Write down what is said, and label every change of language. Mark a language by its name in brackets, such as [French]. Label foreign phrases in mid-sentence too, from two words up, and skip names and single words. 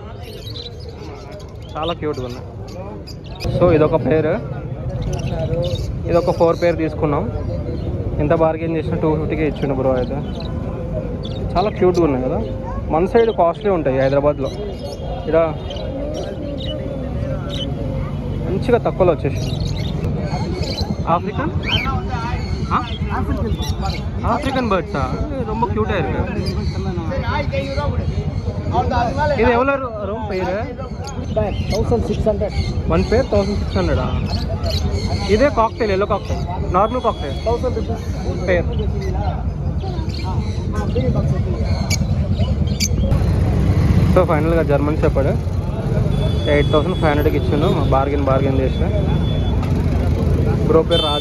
[Telugu] చాలా క్యూట్గా ఉన్నాయి. సో ఇదొక పేరు, ఇదొక 4 పేరు తీసుకున్నాం. ఎంత బార్గెన్ చేసినా 250కే ఇచ్చిండు బ్రో. అయితే చాలా క్యూట్గా ఉన్నాయి కదా. మన సైడ్ కాస్ట్లీ ఉంటాయి హైదరాబాద్లో, ఇక్కడ మంచిగా తక్కువలో వచ్చేసి. [English] African African birds? [Tamil] ரொம்ப க்யூட்டாக இருக்கு. இது எவ்வளோ ரூம் பேர்? 1600. 1 பேர் 1600. [Telugu] ఇదే కాక్టైల్, [English] yellow cocktail, normal cocktail [Telugu] 1000 రూపీస్ పేర్. సో ఫైనల్గా [English] German shepherd [Telugu] 8500కి ఇచ్చిండు. బార్గెన్ చేసిన. బ్రో పేరు రాజ్ కుమార్.